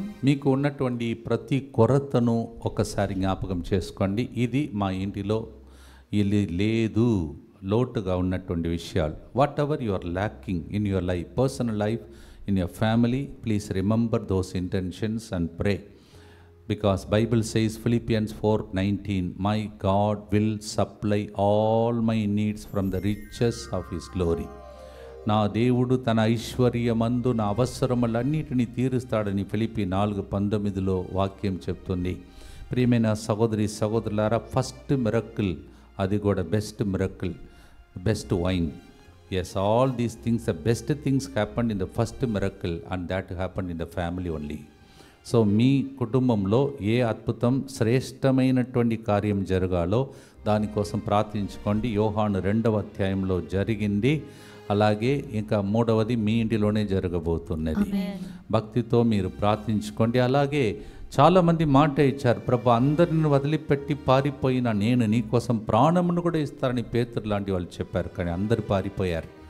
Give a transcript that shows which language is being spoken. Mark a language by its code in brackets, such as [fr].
[te] మీకు ఉన్నటువంటి ప్రతి కొరతను ఒకసారి జ్ఞాపకం చేసుకోండి. ఇది మా ఇంటిలో ఇది లేదు, లోటుగా ఉన్నటువంటి విషయాలు. [en] Whatever you are lacking in your life, personal life, in your family, please remember those intentions and pray. Because Bible says Philippians 4:19, my God will supply all my needs from the riches of his glory. [te] నా దేవుడు తన ఐశ్వర్యమందు నా అవసరములన్నిటినీ తీరుస్తాడని ఫిలిప్పీ 4:19 వాక్యం చెప్తుంది. ప్రియమైన సహోదరి సహోదరులారా, first miracle, అది కూడా best miracle, best wine. [en] Yes, all these things, the best things happened in the first miracle, and that happened in the family only. [te] So మీ కుటుంబంలో ఏ అద్భుతం, శ్రేష్టమైనటువంటి కార్యం జరగాలో దానికోసం ప్రార్థించుకోండి. యోహాను 2వ అధ్యాయంలో జరిగింది, అలాగే ఇంకా 3వది మీ ఇంటిలోనే జరగబోతున్నది. భక్తితో మీరు ప్రార్థించుకోండి. అలాగే చాలామంది మాట ఇచ్చారు, ప్రభు అందరిని వదిలిపెట్టి పారిపోయిన నేను నీకోసం ప్రాణమును కూడా ఇస్తారని పేతురు లాంటి వాళ్ళు చెప్పారు, కానీ అందరు పారిపోయారు.